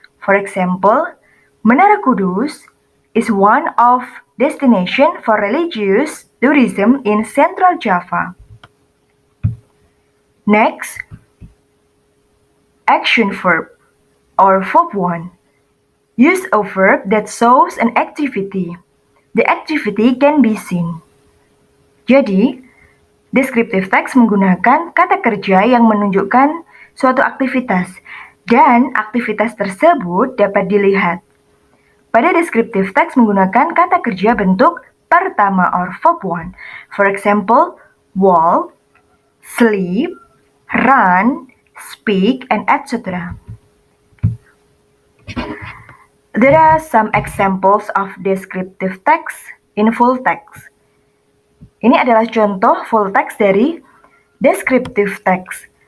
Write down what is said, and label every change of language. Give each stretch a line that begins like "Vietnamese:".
English: For example, Menara Kudus is one of destination for religious tourism in Central Java. Next, action verb or verb 1. Use a verb that shows an activity. The activity can be seen.
Indonesian: Jadi, descriptive text menggunakan kata kerja yang menunjukkan suatu aktivitas dan aktivitas tersebut dapat dilihat. Pada descriptive text menggunakan kata kerja bentuk pertama or verb 1.
English: For example, walk, sleep, run, speak, and etc. There are some examples of descriptive text in full text.
Indonesian: Ini adalah contoh full text dari descriptive text.